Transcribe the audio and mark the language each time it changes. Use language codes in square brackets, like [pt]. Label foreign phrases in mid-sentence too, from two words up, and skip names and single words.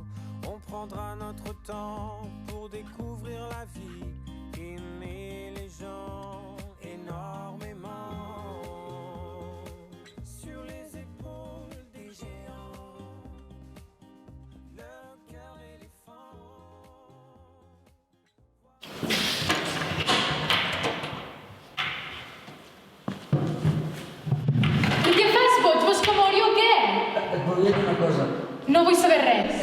[fr] On prendra notre temps pour découvrir la vie, aimer les gens énormément. Sur les épaules des géants, le cœur éléphant. [ca] I què fas, boig? Vols que mori o què? Et volia dir una cosa. No vull saber res.